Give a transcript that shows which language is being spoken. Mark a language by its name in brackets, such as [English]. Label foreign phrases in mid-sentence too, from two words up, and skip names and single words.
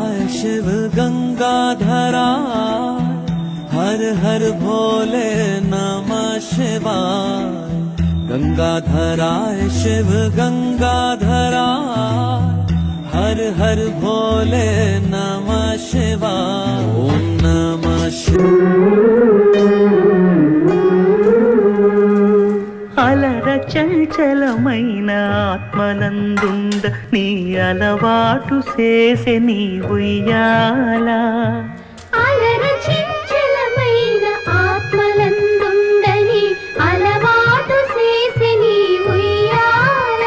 [Hindi] शिव गंगाधरा हर हर भोले [Sanskrit] नमः शिवाय। [Hindi] गंगाधराय शिव गंगाधरा हर हर भोले [Sanskrit] नमः शिवाय। ओम नमः [Telugu] అలర చంచలమైన ఆత్మనందుండ నీ అలవాటు చేసే నీ ఉయ్యాల. అలర చంచలమైన ఆత్మనందుండని అలవాటు చేసే నీ ఉయ్యాల.